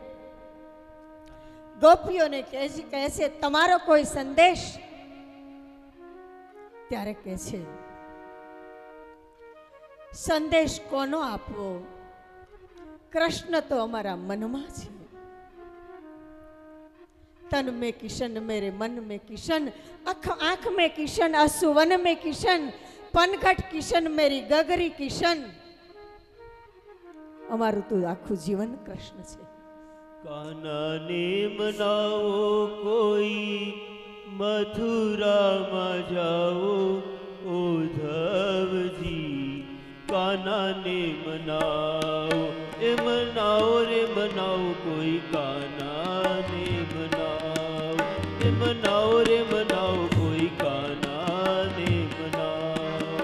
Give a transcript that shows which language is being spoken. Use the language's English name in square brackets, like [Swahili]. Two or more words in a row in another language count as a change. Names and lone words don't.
[Gujarati] ગોપીઓને કહે છે, તમારો કોઈ સંદેશ? ત્યારે કહે છે, સંદેશ કોનો આપવો? કૃષ્ણ તો અમારા મનમાં છે. [Hindi] तन में किशन मेरे मन में किशन, आंख में किशन, असुवन में किशन, पनघट किशन मेरी गगरी किशन. [Gujarati] અમારું તો આખું જીવન કૃષ્ણ છે. કાનાને મનાવો કોઈ મથુરામાં જાઓ ઉદ્ધવજી. કાનાને મનાવો, એ મનાવો રે મનાવો, કોઈ કાનાને મનાવો, એ મનાવો રે મનાવો, કોઈ કાનાને મનાવો.